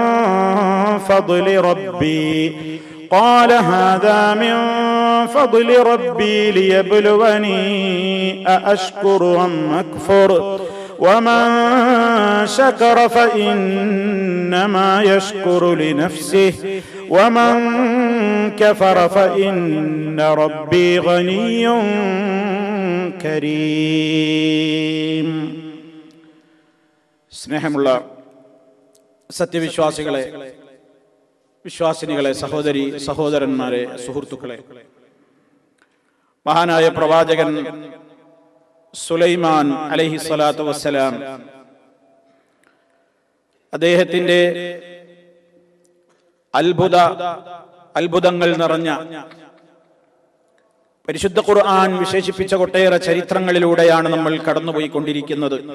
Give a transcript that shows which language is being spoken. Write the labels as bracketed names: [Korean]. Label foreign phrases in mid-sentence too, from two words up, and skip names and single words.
[Arabic] فضل ربي ليبلوني أأشكر أم أكفر ومن شكر فإنما يشكر لنفسه ومن كفر فإن ربي غني كريم. [Malayalam] സ്നേഹമുള്ള സത്യവിശ്വാസികളെ, വിശ്വാസിനികളെ, സഹോദരി സഹോദരന്മാരെ, സുഹൃത്തുക്കളെ, മഹാനായ പ്രവാചകൻ സുലൈമാൻ [Arabic] عليه الصلاة والسلام [Malayalam] അദ്ദേഹത്തിന്റെ അത്ഭുതങ്ങൾ നിറഞ്ഞ പരിശുദ്ധ ഖുർആൻ വിശേഷിപ്പിച്ച ഒട്ടേറെ ചരിത്രങ്ങളിലൂടെയാണ് നമ്മൾ കടന്നുപോയിക്കൊണ്ടിരിക്കുന്നത്.